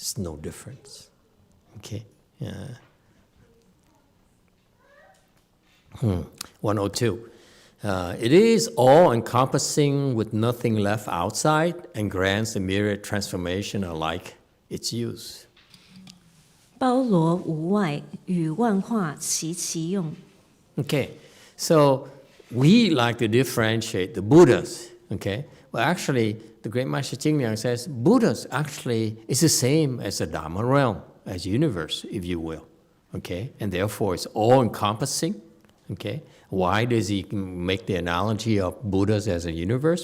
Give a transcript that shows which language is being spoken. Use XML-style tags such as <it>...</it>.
<en>It's no difference. Okay. 102. It is all-encompassing with nothing left outside and grants the myriad transformation alike its use.</en> <zh>包罗无外，与万化齐其用。</zh> <en>Okay, so we like to differentiate the Buddhas. Okay, well, actually, the great Master Ching Liang says Buddhas actually is the same as the Dharma realm, as universe, if you will. Okay, and therefore it's all-encompassing. Okay, why does he make the analogy of Buddhas as a universe?</en>